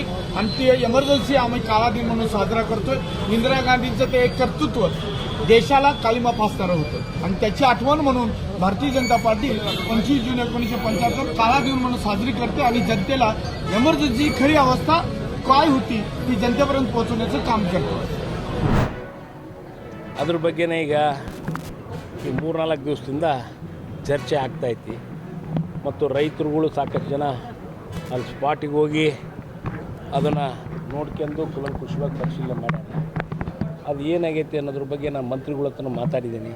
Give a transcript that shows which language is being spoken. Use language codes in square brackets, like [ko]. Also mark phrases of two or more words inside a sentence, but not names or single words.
[mr] आणि ती एमर्जन्सी आम्ही काळा दिन म्हणून साजरा करतोय. इंदिरा गांधींचं ते एक कर्तृत्व देशाला काळिमा फासणारं होतं आणि त्याची आठवण म्हणून भारतीय जनता पार्टी 25 जून 1975 काळा दिन म्हणून साजरी करते आणि जनतेला एमर्जन्सी खरी अवस्था काय होती ती जनतेपर्यंत पोचोनेचं काम करतो. [kn] ಅದ್ರ ಬಗ್ಗೆನೇ ಈಗ ಈ 3-4 ದಿವಸದಿಂದ ಚರ್ಚೆ ಆಗ್ತಾಯಿತ್ತು. ಮತ್ತು ರೈತರುಗಳು ಸಾಕಷ್ಟು ಜನ ಅಲ್ಲಿ ಸ್ಪಾಟಿಗೆ ಹೋಗಿ ಅದನ್ನು ನೋಡ್ಕೊಂಡು ಕುಲಂಕುಷವಾಗಿ ಪರಿಶೀಲನೆ ಮಾಡ್ಯಾರ. ಅದು ಏನಾಗೈತೆ ಅನ್ನೋದ್ರ ಬಗ್ಗೆ ನಾನು ಮಂತ್ರಿಗಳ ಹತ್ರ ಮಾತಾಡಿದ್ದೀನಿ.